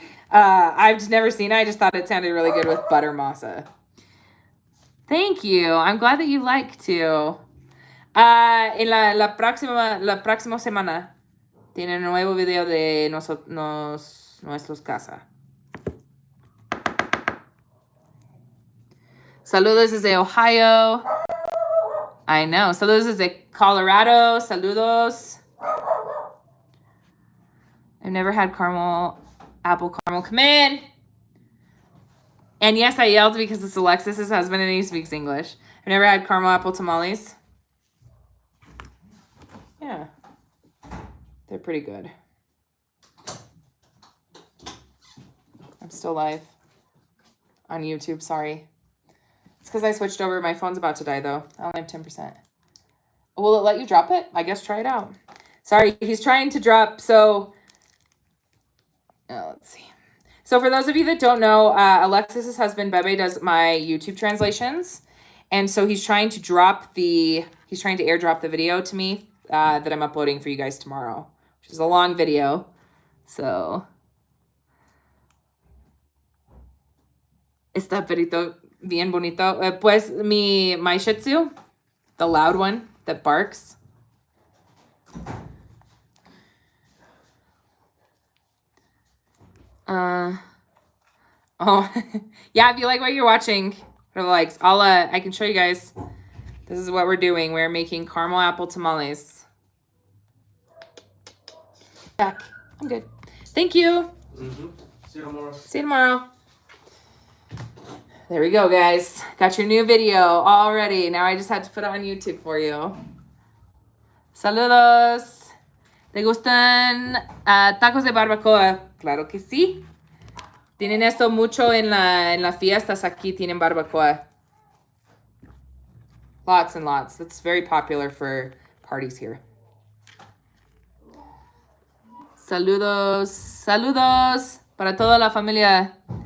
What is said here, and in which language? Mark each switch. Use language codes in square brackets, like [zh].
[en] I've just never seen it. I just thought it sounded really good with butter masa. Thank you. I'm glad that you like to. [es] En la próxima semana tiene un nuevo video de nuestros casa. Saludos desde Ohio. [en] I know. [es] Saludos desde Colorado. Saludos. [en] I've never had apple caramel. Come in. And yes, I yelled because it's Alexis's husband and he speaks English. I've never had caramel apple tamales. Yeah. They're pretty good. I'm still live on YouTube. Sorry. It's because I switched over. My phone's about to die, though. I only have 10%. Will it let you drop it? I guess try it out. Sorry, he's trying to drop. So, let's see. So for those of you that don't know, Alexis's husband, Bebe, does my YouTube translations. And so he's trying to airdrop the video to me that I'm uploading for you guys tomorrow, which is a long video. [es] So, está perrito bien bonito. Pues [en] my Shih Tzu, the loud one that barks. Oh, yeah, if you like what you're watching, for the likes, I can show you guys. This is what we're doing. We're making caramel apple tamales. Back. I'm good. Thank you. Mm-hmm. See you tomorrow. See you tomorrow. There we go, guys. Got your new video all ready. Now I just had to put it on YouTube for you. [es] Saludos. ¿Te gustan tacos de barbacoa? Claro que sí. Tienen esto mucho en las fiestas aquí. Tienen barbacoa. [en] Lots and lots. That's very popular for parties here. [es] Saludos. Saludos para toda la familia.